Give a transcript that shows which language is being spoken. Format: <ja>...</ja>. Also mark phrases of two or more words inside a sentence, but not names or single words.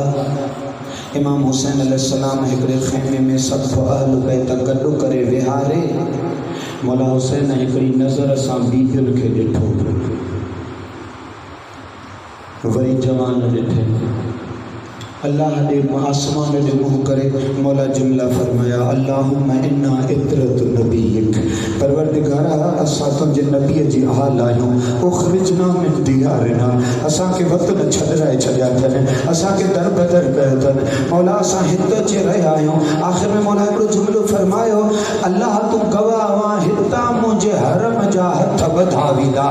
<sd>इमाम हुसैन अलैहिस्सलाम हिकिड़े खैमे में सफ़ अहल बैत गॾु करे विहारे। मौला हुसैन हिकिड़ी नज़र सां बीबियुनि खे ॾिठो, वरी जवान ॾिठे, अल्लाह ॾे आसमान ॾे मुंह करे मौला जुमला फरमाया,</sd> <ar>اللهم إنا عترة نبيك,</ar> <sd>परवरदिगारा असां तुंहिंजे नबीअ जी हाल आहियूं,</sd> <ar>أخرجنا من ديارنا,</ar> <sd>असांखे वतन छॾाए छॾिया अथनि, असांखे दर बदर कयो अथनि, मौला असां हिते अची रहिया आहियूं। आख़िर में मौला हिकिड़ो जुमिलो फरमायो, अल्लाह तूं गवाह हुआ हितां मुंहिंजे हरम जा हथ वधावींदा।</sd>